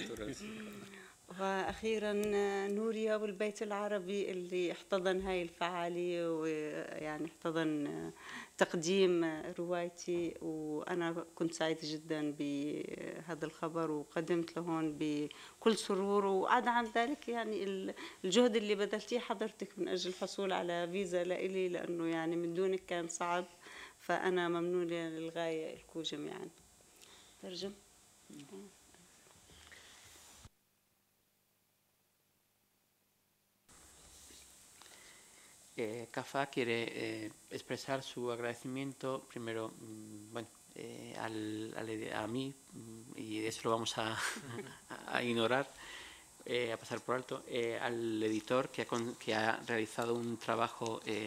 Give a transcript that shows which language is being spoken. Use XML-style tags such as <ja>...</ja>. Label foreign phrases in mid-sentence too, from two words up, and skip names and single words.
<ar>وأخيرا نوريا والبيت العربي اللي احتضن هاي الفعالية، ويعني احتضن تقديم روايتي، وأنا كنت سعيدة جدا بهذا الخبر وقدمت لهون بكل سرور. وعدا عن ذلك يعني الجهد اللي بذلتيه حضرتك من أجل الحصول على فيزا لإلي، لأنه يعني من دونك كان صعب، فأنا ممنونة للغاية لكم جميعا. ترجم.</ar> <es>Kafá quiere expresar su agradecimiento primero, bueno, a mí, y eso lo vamos a ignorar, a pasar por alto, al editor que ha realizado un trabajo</es>